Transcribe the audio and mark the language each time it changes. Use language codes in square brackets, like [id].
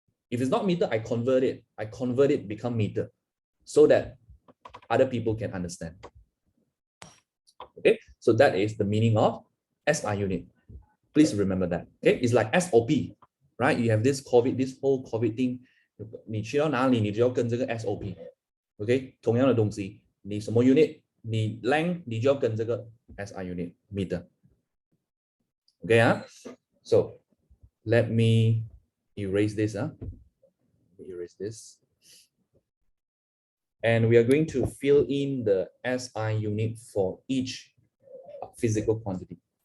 [en] If it's not meter, I convert it become meter so that other people can understand. Okay, so that is the meaning of SI unit. Please remember that. Okay, it's like SOP, right? You have this whole COVID thing. [zh] 你去到哪里，你就要跟这个 SOP。OK， 同样的东西，你什么 unit， 你 length， 你就要跟这个 SI unit meter。 [en] OK so let me erase this erase this. And we are going to fill in the SI unit for each physical quantity.